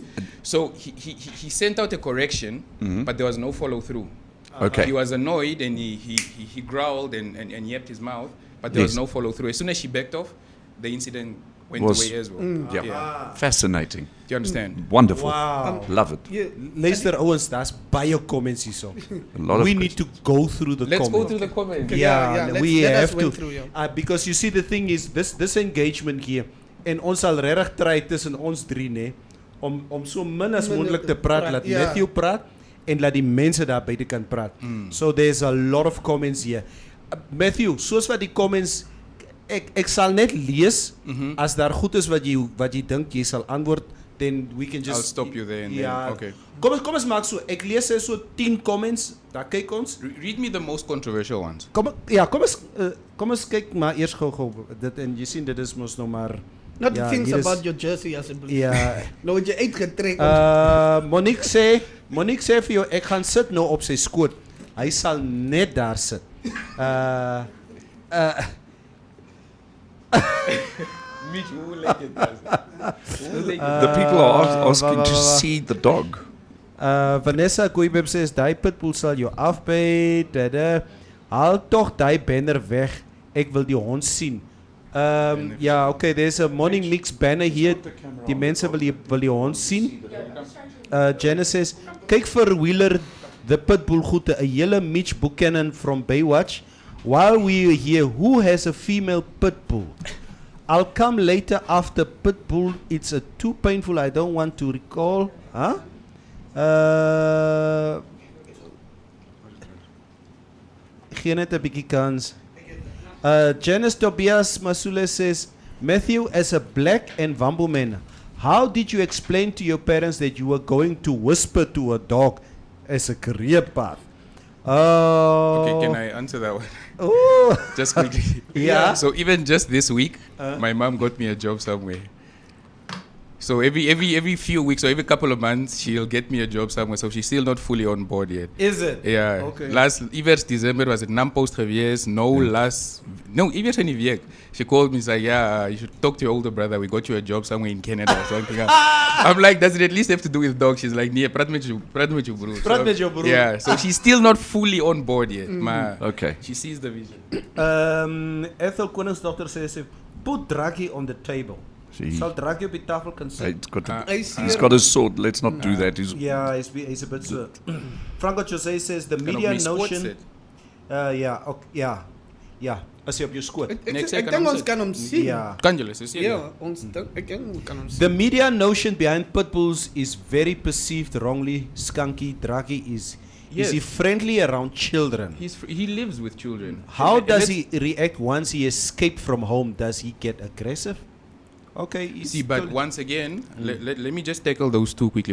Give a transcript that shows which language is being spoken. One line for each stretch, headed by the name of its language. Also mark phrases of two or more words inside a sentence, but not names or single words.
English: So he sent out a correction, but there was no follow through. Okay. He was annoyed and he growled and yapped his mouth, but there was Yes. no follow through. As soon as she backed off, the incident went Was- away as well. Yeah. Fascinating. Do you understand? Wonderful. Wow. Love it. Yeah.
Afrikaans: Luister ouens, daar's baie comments hierso.
English: A lot of We need to go through the Let's comments. go through the comments. Yeah, let's- we let us have went to. through, yeah. Because you see, the thing is, this engagement here,
Afrikaans: en ons sal regtig try tussen ons drie, nê, om so min as moontlik te praat, laat ja. Matthew praat, en laat die mense daar buite kan praat.
English: So there's a lot of comments here. Matthew,
Afrikaans: soos wat die comments, ek sal net lees, as daar goed is wat jy dink jy sal antwoord,
English: then we can just... I'll stop you there and
Afrikaans: ja,
English: then, okay.
Afrikaans: Kom ons maak so, ek lees so 10 comments, daar kyk ons.
English: Read me the most controversial ones.
Afrikaans: Kom ons kyk maar eers gou dit, en jy sien dit is mos nou maar
English: Not
Afrikaans: ja,
English: things
Afrikaans: hier is-
English: about your jersey
Afrikaans: asseblief. Ja. Nou het jy uitgetrek. Monique sê vir jou ek gaan sit nou op sy skoot. Hy sal net daar sit.
English: Mitch, who like it? The people are asking to see the dog.
Afrikaans: Vanessa Koeibeb sê daai pitbull sal jou afbyt. Haal tog daai banner weg. Ek wil die hond sien. Ja,
English: okay, there's a morning mix banner here.
Afrikaans: Die mense wil die hond sien. Genesis, kyk vir Wheeler the pitbull goede, 'n hele Mitch Buchanan from Baywatch.
English: While we are here, who has a female pitbull? I'll come later after pitbull. It's too painful. I don't want to recall. Huh? Gee net 'n bietjie kans. Janice Tobias Masule says, Matthew, as a black and Wambo man, how did you explain to your parents that you were going to whisper to a dog as a career path? Oh. Okay, can I answer that one? Oh. Just quickly. Yeah. So even just this week, my mom got me a job somewhere. So every few weeks or every couple of months, she'll get me a job somewhere. So she's still not fully on board yet. Is it? Yeah. Okay.
Afrikaans: Iewers December was it Nampost geweest. Iewers in die week.
English: She called me and said, yeah, you should talk to your older brother. We got you a job somewhere in Canada or something. I'm like, does it at least have to do with dogs? She's like,
Afrikaans: nee, praat met jou broer. Praat met jou broer.
English: Yeah. So she's still not fully on board yet.
Afrikaans: Maar
English: Okay. she sees the vision. Ethel Koningsdogter says, put Draghi on the table. See,
Afrikaans: Sal Draghi op die tafel kan sit?
English: he's got a sword. Let's not do that. Yeah, he's a bit so. Franco Jose says the
Afrikaans: Kan op
English: media
Afrikaans: my skoot
English: notion.
Afrikaans: sit. Ja, ook, ja. As jy op jou skoot. Ek Niks, ek ek kan dink hom ons sit. kan hom sien. Ja. Kan julle so sê? Ja, ons dink ek dink ons kan hom sien.
English: The media notion behind pitbulls is very perceived wrongly. Skunky Draghi is he friendly around children? He lives with children. How And does let's- he react once he escaped from home? Does he get aggressive? Okay, he's See, but still- once again, let me just tackle those two quickly.